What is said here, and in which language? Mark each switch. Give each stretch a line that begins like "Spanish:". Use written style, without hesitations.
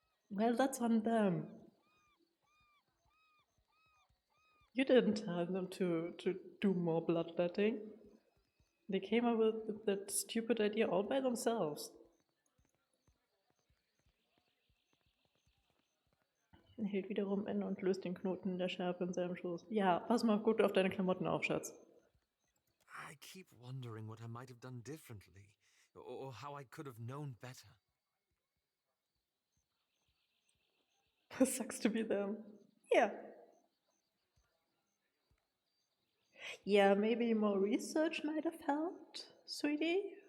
English: Well, that's on them. You didn't tell them to do more bloodletting. They came up with that stupid idea all by themselves.
German: Er hält wiederum inne und löst den Knoten in der Schärpe in seinem Schoß. Ja, pass mal gut auf deine Klamotten auf, Schatz.
English: I keep wondering what I might have done differently, or how I could have known better. Sucks to be them. Yeah. Yeah, maybe more research might have helped, sweetie.